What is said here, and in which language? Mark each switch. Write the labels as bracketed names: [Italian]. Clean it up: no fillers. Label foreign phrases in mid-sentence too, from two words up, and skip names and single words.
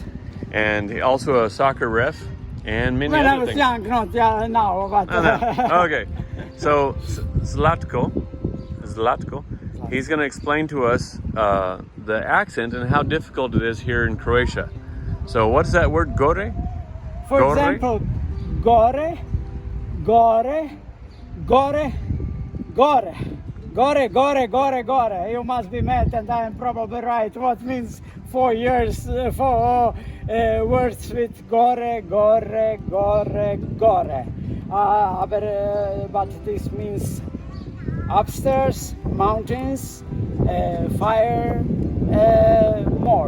[English] And he also a soccer ref and many other things. Okay, so Zlatko, he's going to explain to us the accent and how difficult it is here in Croatia. So what's that word, gore? For Gore? example, gore, Gore, gore, gore, gore, gore, gore. You must be mad, and I am probably right. What means 4 years, 4 words with gore, gore, gore, gore. But this means upstairs, mountains, fire, more.